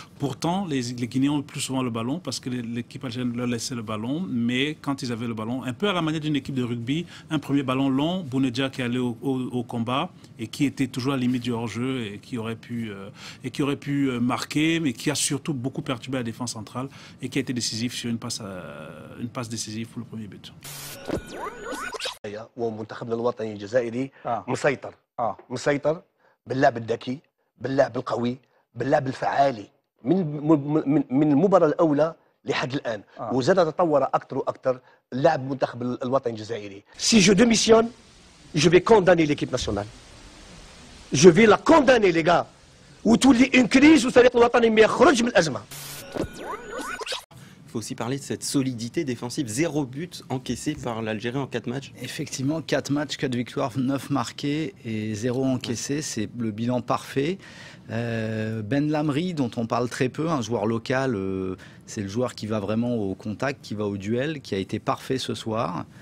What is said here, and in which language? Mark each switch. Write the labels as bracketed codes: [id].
[fr] Pourtant, les Guinéens ont plus souvent le ballon parce que l'équipe algérienne leur laissait le ballon, mais quand ils avaient le ballon, un peu à la manière d'une équipe de rugby, un premier ballon long, Bounedjah qui allait au combat et qui était toujours à la limite du hors-jeu et qui aurait pu marquer, mais qui a surtout beaucoup perturbé la défense centrale et qui a été décisif sur une passe décisive pour le premier but. [ar] ومنتخبنا الوطني الجزائري مسيطر باللعب الذكي، باللعب القوي، باللعب الفعالي من المباراة الأولى لحد الآن، وزاد تطور أكثر وأكثر اللعب المنتخب الوطني الجزائري. [fr] Si je démissionne, je vais condamner l'équipe nationale. Je vais la condamner les gars. [ar] وتولي [fr] une crise [ar] والفريق الوطني ما يخرج من الأزمة. [fr] Il faut aussi parler de cette solidité défensive. 0 but encaissé par l'Algérie en 4 matchs. Effectivement, 4 matchs, 4 victoires, 9 marqués et 0 encaissé. C'est le bilan parfait. Ben Lamri, dont on parle très peu, un joueur local, c'est le joueur qui va vraiment au contact, qui va au duel, qui a été parfait ce soir.